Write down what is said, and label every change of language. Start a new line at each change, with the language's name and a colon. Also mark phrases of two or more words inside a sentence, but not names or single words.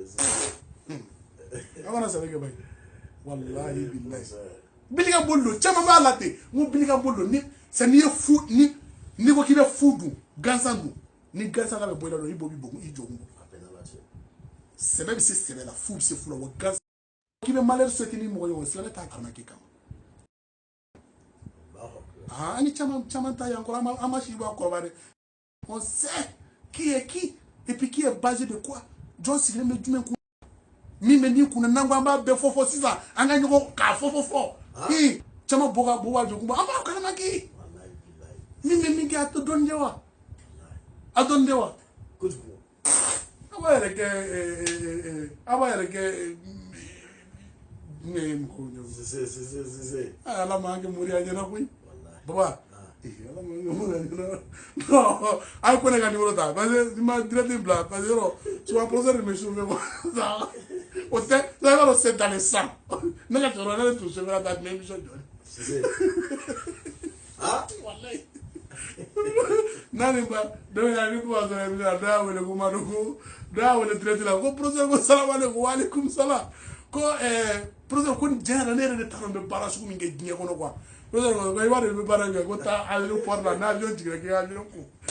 Bambara: an kana sɛbɛn kɛ bayi
Arabic: والله بالله
Bambara: bilika boli don caman b'a la ten n ko bilika boli don ni c'est n'i ye fu ni ko k'i bɛ fu dun gansan dun ni gansan ka bɛ bɔ i la dɔrɔn i b'o bɔ i jɔ kun sɛbɛ bɛ se sɛbɛ la fu bɛ se fu la wa gansan k'i bɛ
French: malheur souhaiter
Bambara: ni mɔgɔ ye o silamɛ t'a arnaquer kama an ni caman ta yan kɔrɔ an ma si bɔ a kɔrɔba dɛ
French: on sait qui est qui et puis qui est basé de quoi
Bambara: jɔn sigilen bɛ jumɛn kun min bɛ nin kunna n'an ko an b'a bɛɛ fɔ sisan an ka ɲɔgɔn k'a fɔ caman bɔ ka jɔ kun an b'a kalama k'i min bɛ min kɛ a tɛ dɔn de wa a dɔn de wa a b'a yɛrɛ kɛ ne ye mɔgɔw ɲɛ ala ma an kɛ moriya ɲɛna koyi baba ala ma an kɛ moriya ɲɛna non a ye ko ne ka numéro ta
French: parce que
Bambara: ni ma direct bila
French: parce que
Bambara: yɔrɔ souvent
French: professeur de me chauffer
Bambara: quoi o tɛ
French: ça va le c'est dans le sang
Bambara: ne ka cɛkɔrɔba ne tun chauffer la ta tun bɛ émission jɔ ah wallahi nani ba dɔ y'a ni kuma sɔrɔ émission la dɔ y'a wele ko Madu ko dɔ y'a wele direct la ko professeur ko
Arabic: السلام عليكم وعليكم السلام
Bambara: ko professeur ko diɲɛ yɛrɛ ne yɛrɛ de t'a dɔn n bɛ baara sugu min kɛ diɲɛ kɔnɔ quoi professeur ko i b'a dɔn i bɛ baara kɛ ko taa aéroport la n'avion jiginna k'i ka avion ko